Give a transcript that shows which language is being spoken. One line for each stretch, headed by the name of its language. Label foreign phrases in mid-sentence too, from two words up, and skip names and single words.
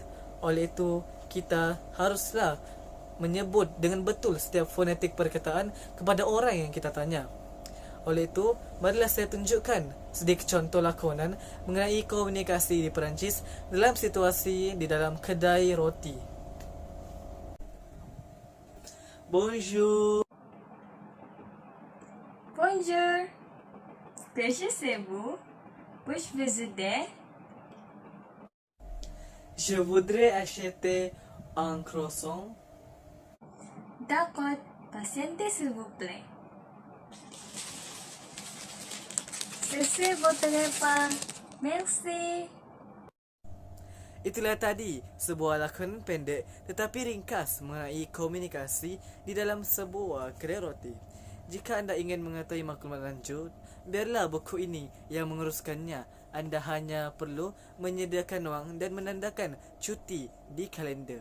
Malay: Oleh itu, kita haruslah menyebut dengan betul setiap fonetik perkataan kepada orang yang kita tanya. Oleh itu, marilah saya tunjukkan sedikit contoh lakonan mengenai komunikasi di Perancis dalam situasi di dalam kedai roti.
French: Bonjour. Bonjour. Puis-je chez vous? Puis-je vous aider? Je voudrais acheter un croissant. D'accord. Patientez s'il vous plaît. Ceci votre repas. Merci.
Malay: Itulah tadi sebuah lakonan pendek tetapi ringkas mengenai komunikasi di dalam sebuah kedai roti. Jika anda ingin mengetahui maklumat lanjut, biarlah buku ini yang menguruskannya. Anda hanya perlu menyediakan wang dan menandakan cuti di kalender.